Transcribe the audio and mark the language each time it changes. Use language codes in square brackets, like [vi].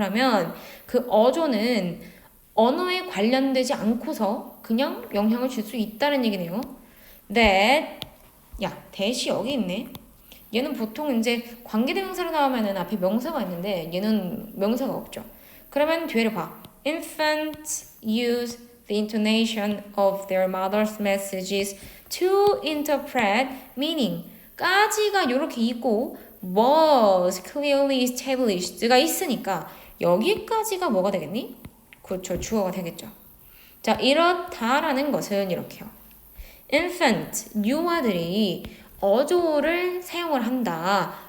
[ko] 그러면 그 어조는 언어에 관련되지 않고서 그냥 영향을 줄 수 있다는 얘기네요. [en] that, [ko] 야, that이 여기 있네. 얘는 보통 이제 관계대명사로 나오면은 앞에 명사가 있는데 얘는 명사가 없죠. 그러면 뒤를 봐. [en] Infants use the intonation of their mother's messages to interpret meaning. [ko] 까지가 이렇게 있고 [en] was clearly established [ko] 가 있으니까 여기까지가 뭐가 되겠니? 그렇죠. 주어가 되겠죠. 자, 이렇다라는 것은 이렇게요. infant, 유아들이 어조를 사용을 한다.